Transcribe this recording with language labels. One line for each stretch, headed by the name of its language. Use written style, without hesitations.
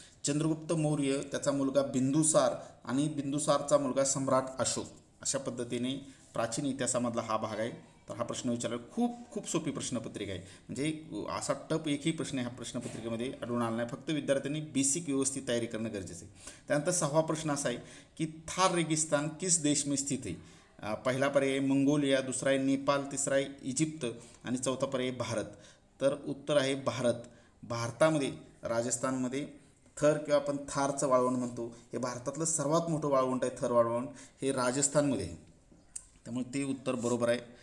Marathi: चंद्रगुप्त मौर्य, त्याचा मुलगा बिंदुसार आणि बिंदुसारचा मुलगा सम्राट अशोक. अशा पद्धतीने प्राचीन इतिहासामधला हा भाग आहे. तर हा प्रश्न विचारला खूप सोपी प्रश्नपत्रिका आहे. म्हणजे असा टप एकही प्रश्न ह्या प्रश्नपत्रिकेमध्ये आढळून आला नाही. फक्त विद्यार्थ्यांनी बेसिक व्यवस्थित तयारी करणं गरजेचं आहे. त्यानंतर 6वा प्रश्न असा आहे की
Hindi: थार रेगिस्तान किस देश में स्थित है.
Marathi: पहिला पर्याय मंगोलिया, दुसरा आहे नेपाळ, तिसरा आहे इजिप्त आणि चौथा पर्याय भारत. तर उत्तर आहे भारत. भारतामध्ये राजस्थानमध्ये थर किंवा आपण थारचं वाळवंट म्हणतो हे भारतातलं सर्वात मोठं वाळवंट आहे. थर वाळवंट हे राजस्थानमध्ये आहे, त्यामुळे ते उत्तर बरोबर आहे.